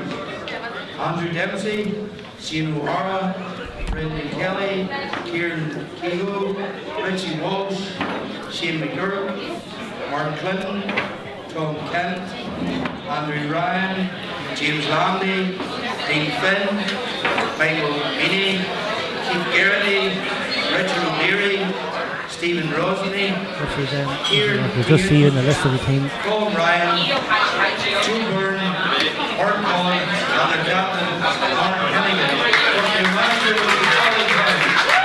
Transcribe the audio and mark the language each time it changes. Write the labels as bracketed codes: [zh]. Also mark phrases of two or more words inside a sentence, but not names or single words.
[en] Andrew Dempsey, Shane O'Hara, Brendan Kelly, Kieran Kehoe, Richie Walsh, Shane McGurk, Mark Clinton, Tom Kent, Andrew Ryan, James Landy, Dean Finn, Michael Meany, Keith Garrity, Richard O'Leary, Stephen Rosny, We'll just see you in the list of the team. Colin Ryan, Joe Byrne, Mark Collins, and the captain, Mark Hennigan. The master will be Colin Ryan.